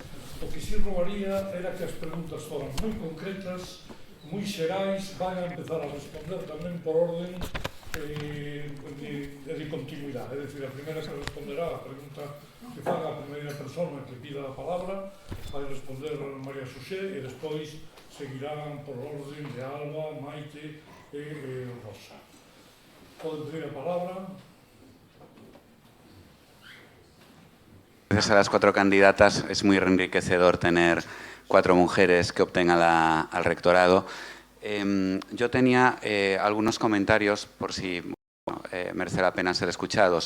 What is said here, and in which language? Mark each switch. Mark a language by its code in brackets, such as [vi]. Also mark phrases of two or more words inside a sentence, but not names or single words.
[gl] O que si rogaría era que as preguntas foran moi concretas, moi xerais, van a empezar a responder tamén por orden de continuidade. É dicir, a primeira que responderá a pregunta que faga a primeira persona que pida a palabra vai responder María Xosé e despois seguirán por orden de Alba, Maite e Rosa. Poden pedir a palabra. [es] Gracias a las 4 candidatas, es muy enriquecedor tener 4 mujeres que opten al rectorado. Yo tenía algunos comentarios por si merece la pena ser escuchados.